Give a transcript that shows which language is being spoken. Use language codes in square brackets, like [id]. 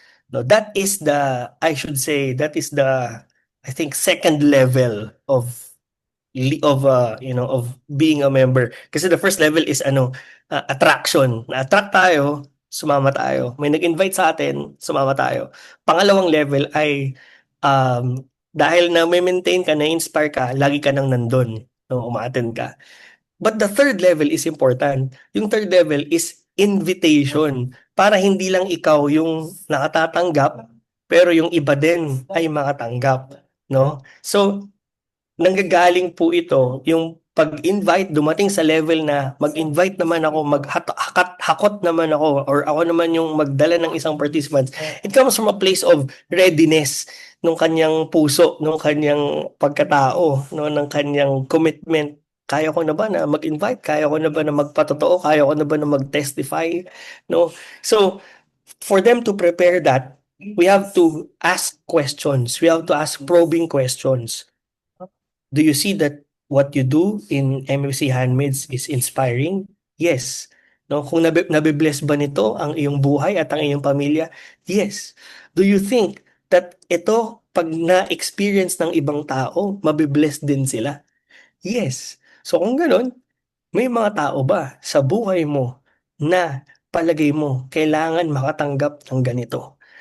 [en] No, that is the, I should say, that is the, I think, second level of being a member. Kasi the first level is attraction. [tl] Na-attract tayo, sumama tayo. May nag-invite sa atin, sumama tayo. Pangalawang level ay dahil na may maintain ka, na-inspire ka, lagi ka nang nandun, no, uma-attend ka. [en] But the third level is important. Yung third level is invitation. [tl] Para hindi lang ikaw yung nakatatanggap, pero yung iba din ay makatanggap. No? So, nanggagaling po ito, yung pag-invite, dumating sa level na mag-invite naman ako, hakot naman ako, or ako naman yung magdala ng isang participant. [en] It comes from a place of readiness [tl] nung kanyang puso, nung kanyang pagkatao, no, ng kanyang commitment. Kaya ko na ba na mag-invite? Kaya ko na ba na magpatotoo? Kaya ko na ba na mag-testify? No? [en] So, for them to prepare that, we have to ask questions. We have to ask probing questions. Do you see that what you do in MFC Handmaids is inspiring? Yes. [tl] No, kung nabibless ba nito ang iyong buhay at ang iyong pamilya? Yes. [en] Do you think that [tl] ito, pag na-experience ng ibang tao, mabibless din sila? Yes. So kung ganun, may mga tao ba sa buhay mo na palagay mo kailangan makatanggap ng ganito?